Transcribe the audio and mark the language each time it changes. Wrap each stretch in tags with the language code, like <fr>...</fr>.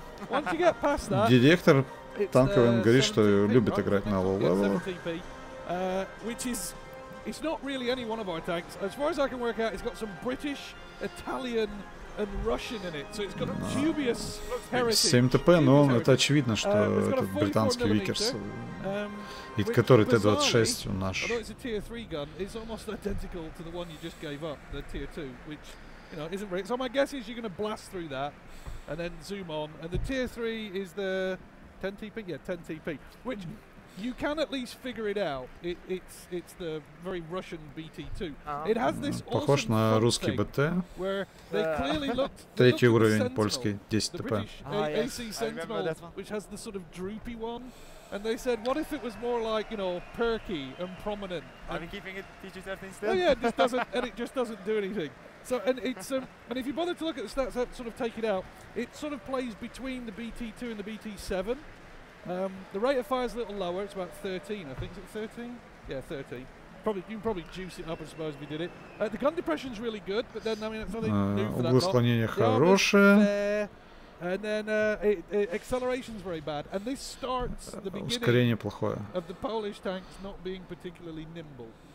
<ru>Директор танковый, он говорит, что любит играть на</ru> <en>low level. It's not really any one of our tanks. As far as I can work out, it's got some British, Italian, and Russian in it, so it's got a dubious heritage.</en> <ru>7 ТП, но это очевидно, что это британский Викерс, и который Т-26 наш.</ru> <en>Although it's a tier 3 gun, it's almost identical to the one you just gave up, the tier 2, which isn't very. So my guess is you're going to blast through that, and then zoom on, and the tier 3 is the 10 TP, yeah, 10 TP, which. You can at least figure it out. It's the very Russian BT2. It has this</en> <ru>похож на русский БТ.</ru> <en>Where they clearly looked.</en> <ru>Третий уровень польский 10 ТП.</ru> <en>AC Sentinel, which has the sort of droopy one, and they said, what if it was more like perky and prominent? Are we keeping it TG13 still? Oh yeah, it just doesn't do anything. So and if you bother to look at the stats that sort of take it out, it sort of plays between the BT2 and the BT7. The rate of fire is a little lower. It's about 13, I think. Is it 13? Yeah, 13. you can probably juice it up, I suppose, if you did it. The gun depression's really good, but then I mean it's nothing new for that.</en> <ru>Углы склонения хорошие.</ru> <en>And then acceleration's very bad, and this starts the</en> <ru>Ускорение</ru> <en>beginning</en> <ru>плохое.</ru> <en>of the Polish tanks not being particularly nimble.</en>